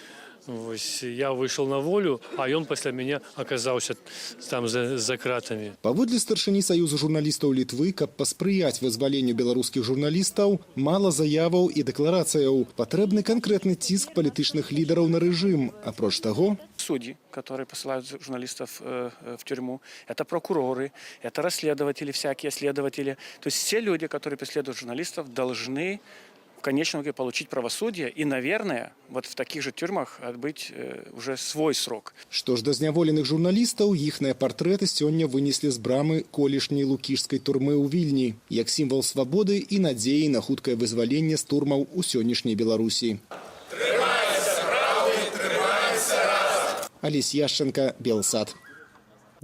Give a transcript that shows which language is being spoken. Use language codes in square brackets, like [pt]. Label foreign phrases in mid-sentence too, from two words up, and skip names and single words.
[be] Вось, я выйшаў на волю, а ён пасля мяне аказаўся там за кратамі. Паводле старшыні Саюза журналістаў Літвы, каб паспрыяць вызваленню беларускіх журналістаў, мала заяваў і дэкларацыяў. Патрэбны канкрэтны ціск палітычных лідараў на рэжым. Апроч таго, [ru] судьи, которые посылают журналистов в тюрьму, это прокуроры, это расследователи, всякие следователи. То есть все люди, которые преследуют журналистов, должны в конечном итоге получить правосудие и, наверное, вот в таких же тюрьмах отбыть уже свой срок. [be] Што ж да зняволеных журналістаў, іхныя партрэты сёння вынеслі з брамы колішняй лукішскай турмы ў Вільні, як сімвал свабоды і надзеі на хуткае вызваленне з турмаў у сённяшняй Беларусі. Трымайся, правды, трымайся разам! Алесь Яшченко, Белсат.